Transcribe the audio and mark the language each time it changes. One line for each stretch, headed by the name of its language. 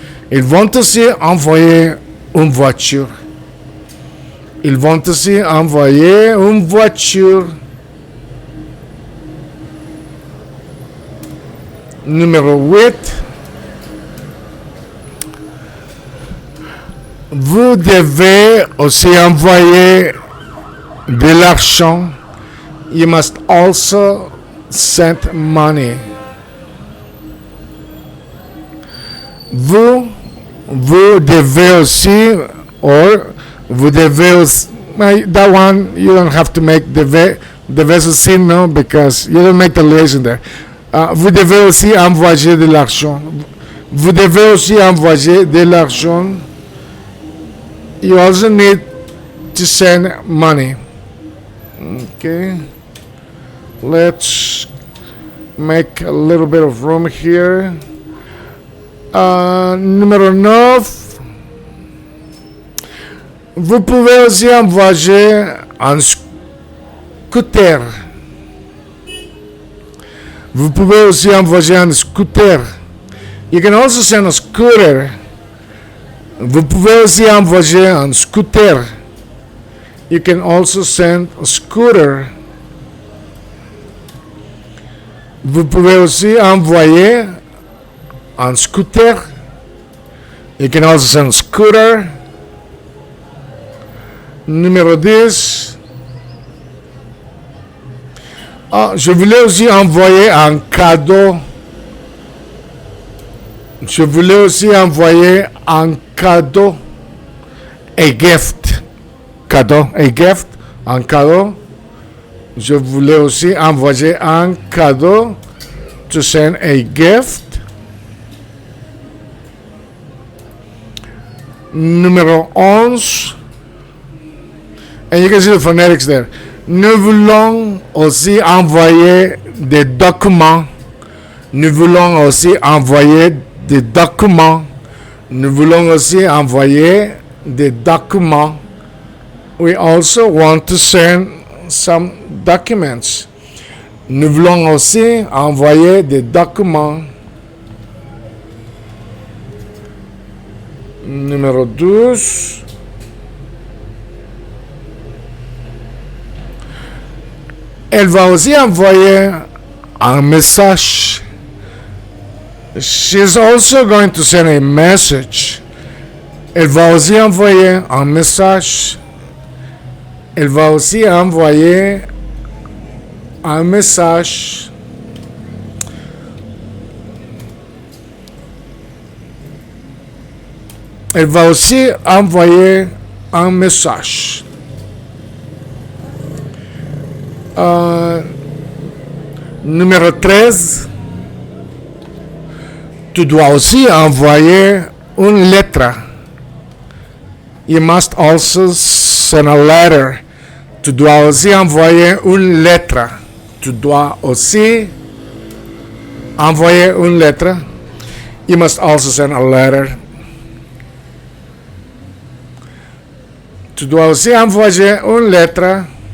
French: Ils vont aussi envoyer une voiture. Ils vont aussi envoyer une voiture. Numéro 8. Vous devez aussi envoyer de l'argent.
English: You must also send money.
French: Vous devez aussi,
English: or
French: vous devez aussi,
English: that one you don't have to make
French: devez aussi,
English: no, because you don't make the liaison there.
French: Vous devez aussi envoyer de l'argent. Vous devez aussi envoyer de l'argent.
English: You also need to send money. Okay. Let's make a little bit of room here.
French: Numéro 9. Vous pouvez aussi envoyer un scooter. Vous pouvez aussi envoyer un scooter.
English: You can also send a scooter.
French: Vous pouvez aussi envoyer un scooter.
English: You can also send a scooter.
French: Vous pouvez aussi envoyer un scooter.
English: You can also send a scooter.
French: Numéro 10. Je voulais aussi envoyer un cadeau. Je voulais aussi envoyer un cadeau.
English: A gift. Cadeau. A gift.
French: Un cadeau. Je voulais aussi envoyer un cadeau.
English: To send a gift.
French: Numéro 11.
English: And you can see the phonetics there.
French: Nous voulons aussi envoyer des documents. Nous voulons aussi envoyer des documents. Nous voulons aussi envoyer des documents.
English: We also want to send some documents.
French: Nous voulons aussi envoyer des documents. Numéro 12. Elle va aussi envoyer un message.
English: She's also going to send a message.
French: Elle va aussi envoyer un message. Elle va aussi envoyer un message. Elle va aussi envoyer un message. Numéro 13. Tu dois aussi envoyer une lettre.
English: You must also send a letter.
French: Tu dois aussi envoyer une lettre. Tu dois aussi envoyer une lettre.
English: You must also send a letter.
French: Tu dois aussi envoyer une lettre.